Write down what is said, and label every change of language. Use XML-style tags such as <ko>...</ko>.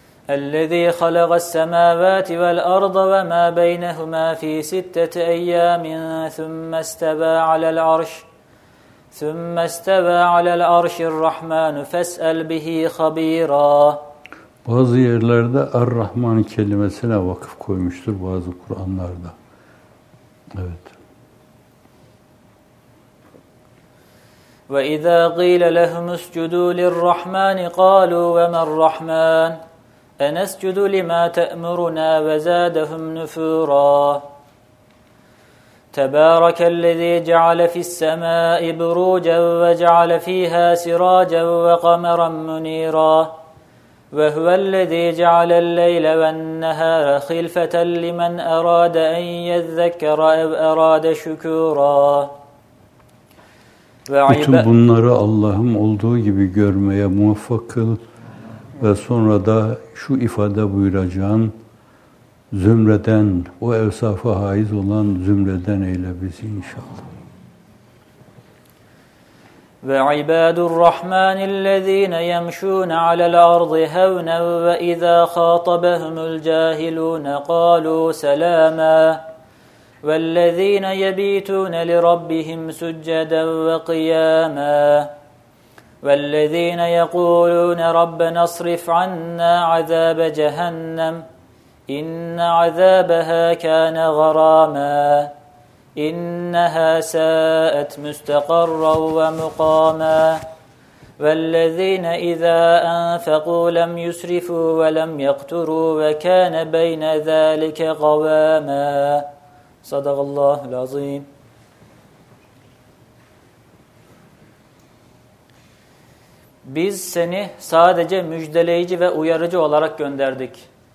<ar>الذي خلق السماوات والأرض وما بينهما في ستة أيام ثم استوى على العرش الرحمن فاسأل به خبيرا.</ar> <tr>Bazı yerlerde Er-Rahman kelimesine vakıf koymuştur bazı Kur'anlarda. Evet.</tr> <ar>Ve izâ gîle lehum uscudû lirrahmâni kâlû ve merrahmân enescudû limâ te'murunâ ve zâdehum nüfûrâ. تبارك الذي جعل في السماء بروجا وجعل فيها سراجا وقمرا منيرا وهو الذي جعل الليل والنهار خلفة لمن أراد أن يذكر أو أراد شكورا.</ar> <tr>Bütün bunları Allah'ım olduğu gibi görmeye muvaffak kıl ve sonra da şu ifade buyuracağın zümreden, o evsafa haiz olan zümreden eyle bizi inşallah.</tr> <ar>وعباد الرحمن الذين يمشون على الأرض هونا وإذا خاطبهم الجاهلون قالوا سلاما والذين يبيتون لربهم سجدا وقياما والذين يقولون ربنا اصرف عنا عذاب جهنم إن عذابها كان غراما إنها ساءت مستقرا ومقاما والذين إذا أنفقوا لم يسرفوا ولم يقتروا وكان بين ذلك قواما صدق الله العظيم.</ar> <tr>Biz seni sadece müjdeleyici ve uyarıcı olarak gönderdik.</tr>